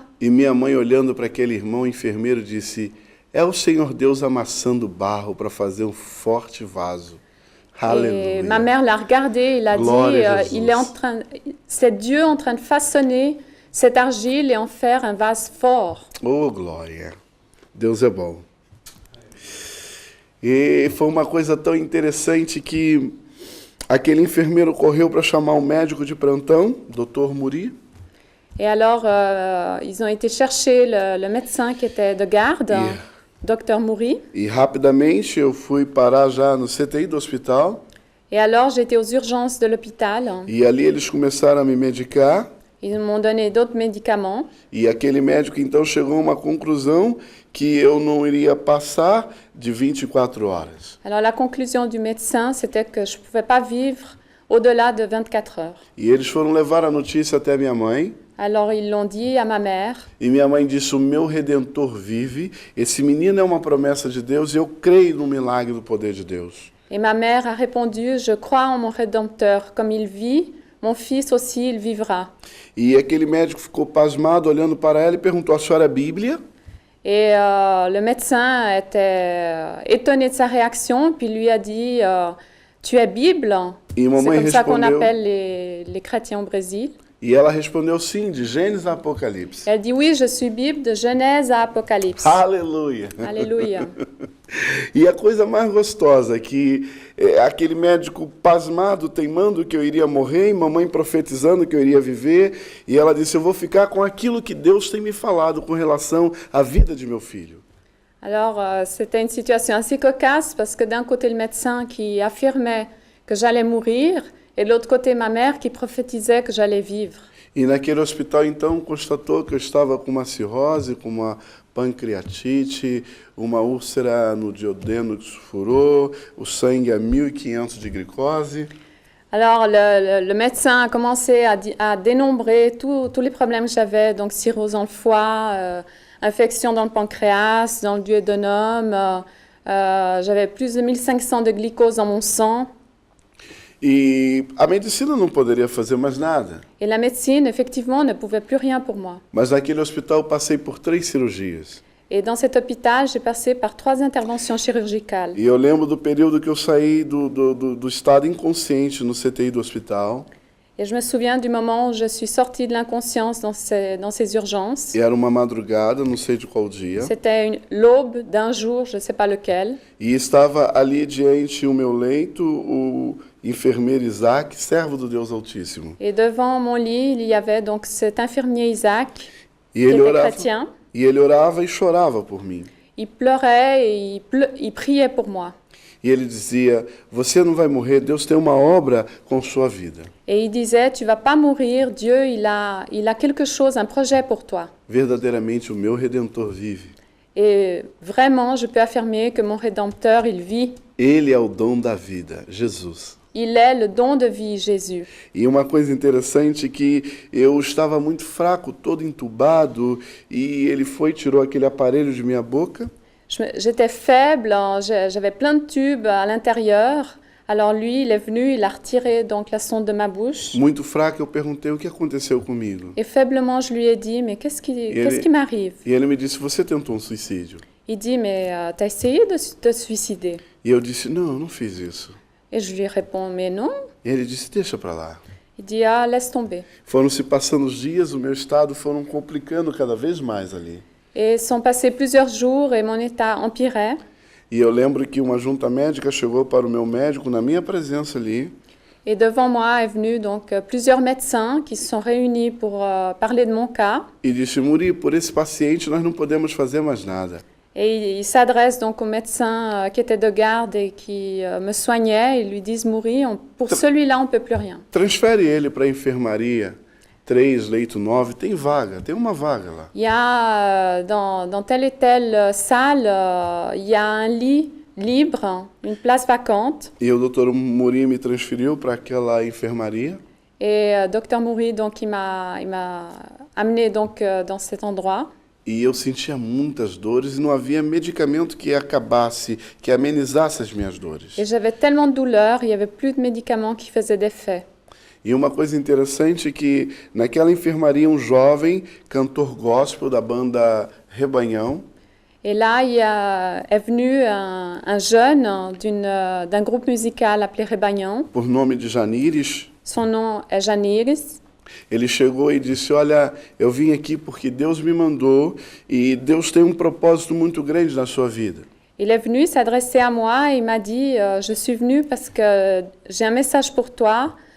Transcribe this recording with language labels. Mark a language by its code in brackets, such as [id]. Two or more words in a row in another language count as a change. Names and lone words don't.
[pt] E minha mãe, olhando para aquele irmão enfermeiro, disse: é o Senhor Deus amassando barro para fazer um forte vaso. [fr] Et [pt] Aleluia. [fr] ma mère l'a regardé, il a Gloire dit, à Jésus. c'est Dieu en train de façonner cette argile et en faire un vase fort. [pt] Oh, glória. Deus é bom. E foi uma coisa tão interessante que aquele enfermeiro correu para chamar o médico de plantão, Dr. Muri. [fr] Et alors, ils ont été chercher le médecin qui était de garde, Dr Mouri. [pt] E rapidamente eu fui parar já no CTI do hospital. [fr] Et alors, j'étais aux urgences de l'hôpital. [pt] E ali eles começaram a me medicar. [fr] Ils m'ont donné d'autres médicaments. [pt] E aquele médico então chegou a uma conclusão que eu não iria passar de 24 horas. [fr] Alors, la conclusion du médecin, c'était que je ne pouvais pas vivre au-delà de 24 heures. [pt] E eles foram levar a notícia até minha mãe. [fr] Alors, ils l'ont dit à ma mère. [pt] E minha mãe disse: o meu Redentor vive, esse menino é uma promessa de Deus e eu creio no milagre do poder de Deus. [fr] Et ma mère a répondu, je crois en mon Rédempteur. Comme il vit, mon fils aussi, il vivra. [pt] E aquele médico ficou pasmado, olhando para ela e perguntou: a senhora é Bíblia? [fr] Et le médecin était étonné de sa réaction, puis lui a dit, tu es Bible? [pt] E [fr] C'est [pt] mamãe [fr] comme ça qu'on [pt] respondeu, [fr] appelle les chrétiens au Brésil. [pt] e ela respondeu sim, de Gênesis a Apocalipse. [fr] Elle dit, oui, je suis Bible de Genèse à Apocalypse. [pt] Aleluia! [fr] Alléluia. [pt] E a coisa mais gostosa é que aquele médico pasmado, teimando que eu iria morrer, e mamãe profetizando que eu iria viver, e ela disse: eu vou ficar com aquilo que Deus tem me falado com relação à vida de meu filho. [fr] Alors, c'était une situation assez cocasse parce que d'un côté, le médecin qui affirmait que j'allais mourir et de l'autre côté, ma mère qui prophétisait que j'allais vivre. [pt] E naquele hospital, então, constatou que eu estava com uma cirrose, com uma pancreatite, uma úlcera no duodeno que se furou, o sangue a 1500 de glicose. [fr] Alors, le médecin a commencé à dénombrer tous les problèmes que j'avais, donc cirrhose dans le foie, infection dans le pancréas, dans le duodénum, j'avais plus de 1500 de glucose dans mon sang. [pt] E a medicina não poderia fazer mais nada. [fr] Et la médecine, effectivement, ne pouvait plus rien pour moi. [pt] Mas naquele hospital eu passei por 3 cirurgias. [fr] Et dans cet hôpital, j'ai passé par 3 interventions chirurgicales. [pt] E eu lembro do período que eu saí do estado inconsciente no CTI do hospital. [fr] Et je me souviens du moment où je suis sortie de l'inconscience dans ces urgences. [pt] E era uma madrugada, não sei de qual dia. [fr] C'était l'aube d'un jour, je ne sais pas lequel. [pt] E estava ali diante o meu leito o enfermeiro Isaac, servo do Deus Altíssimo. [fr] Et devant mon lit, il y avait donc cet infirmier Isaac, [pt] E [fr] qui [pt] ele [fr] était [pt] orava, [fr] chrétien. [pt] e ele orava e chorava por mim. [fr] Il pleurait et il priait pour moi. [pt] E ele dizia: você não vai morrer, Deus tem uma obra com sua vida. [fr] Et il disait, tu vas pas mourir, Dieu, il a quelque chose, un projet pour toi. [pt] Verdadeiramente o meu Redentor vive. [fr] Et vraiment, je peux affirmer que mon Rédempteur, il vit. [pt] Ele é o dom da vida, Jesus. [fr] Il est le don de vie, Jésus. [pt] E uma coisa interessante é que eu estava muito fraco, todo entubado, e ele foi e tirou aquele aparelho de minha boca. [fr] J'étais faible, j'avais plein de tubes à l'intérieur. Alors lui, il est venu, il a retiré donc la sonde de ma bouche. [pt] Muito fraco, eu perguntei: o que aconteceu comigo? [fr] Et faiblement, je lui ai dit, mais qu'est-ce qui m'arrive? [pt] E ele me disse: você tentou um suicídio? [fr] Il dit, mais t'as essayé de te suicider? [pt] E eu disse: não, eu não fiz isso. [fr] Et je lui réponds, mais non. [pt] E ele disse, deixa para lá. [fr] Il dit, ah, laisse tomber. [pt] Foram se passando os dias, o meu estado foram complicando cada vez mais ali. [fr] Et sont passés plusieurs jours et mon état empirait. [pt] E eu lembro que uma junta médica chegou para o meu médico na minha presença ali. [fr] Et devant moi est venu donc plusieurs médecins qui se sont réunis pour parler de mon cas. [pt] E disse, Muri, por esse paciente nós não podemos fazer mais nada. [fr] Et ils s'adressent donc aux médecins qui étaient de garde et qui me soignaient. Ils lui disent, Mouri, pour celui-là, on ne peut plus rien. [pt] Transfere ele para a enfermaria, 3, leito 9, tem vaga, tem uma vaga lá. [fr] Il y a dans telle et telle salle, il y a un lit libre, une place vacante. [pt] E o doutor Muri me transferiu para aquela enfermaria. [fr] Et Dr Mouri, donc, il m'a amené donc, dans cet endroit. [pt] E eu sentia muitas dores e não havia medicamento que acabasse, que amenizasse as minhas dores. [fr] Et j'avais tellement de douleurs, il n'y avait plus de médicaments qui faisaient d'effet. [pt] E uma coisa interessante é que naquela enfermaria um jovem cantor gospel da banda Rebanhão. [fr] Et là, est venu un jeune d'un groupe musical appelé Rebanhão. [pt] Por nome de Janires. [fr] Son nom est Janires. [pt] Ele chegou e disse, olha, eu vim aqui porque Deus me mandou e Deus tem um propósito muito grande na sua vida. [fr] Il est venu s'adresser à moi et il m'a dit, je suis venu parce que j'ai un message pour toi.